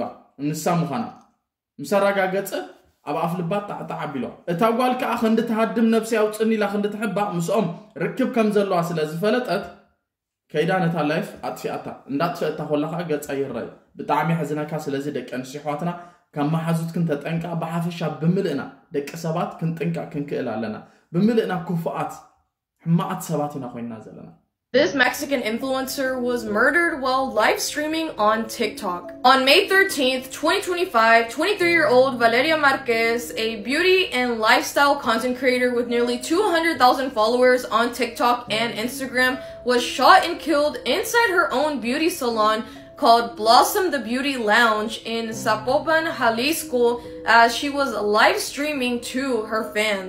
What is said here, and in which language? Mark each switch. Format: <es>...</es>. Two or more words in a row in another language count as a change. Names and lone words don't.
<ti>ንሳ ምዃና ምስ ኣረጋገፀ ኣብ ኣፍ ልባ ጣዕጣዕ ኣቢሏ እታ ጓል ከዓ ክንዲ ተሃድም ነብሲ ኣውፅኒ ኢላ ክንዲ ትሕባእ ምስኦም ርክብ ከም ዘለዋ ስለ ዝፈለጠት ከይዳ ነታ ላይፍ ኣጥፊኣታ እንዳጥፈእታ ኮላ ከዓ ገፃ ይረአዩ ብጣዕሚ ሕዝነካ ስለዚ ደቂ ኣንስትዮ ኣሕዋትና ካብ መሓዙት ክንተጠንቃ ብሓፈሻ ብምልእና ደቂ ሰባት ክንጥንቃ ክንክእል ኣለና ብምልእና ክፉኣት ሕማዓት ሰባት ኢና ኮይንና ዘለና</ti> <en>This Mexican influencer was murdered while live streaming on TikTok. On May 13th, 2025, 23-year-old Valeria Marquez, a beauty and lifestyle content creator with nearly 200,000 followers on TikTok and Instagram, was shot and killed inside her own beauty salon called Blossom the Beauty Lounge in Zapopan, Jalisco, as she was live streaming to her fans.</en>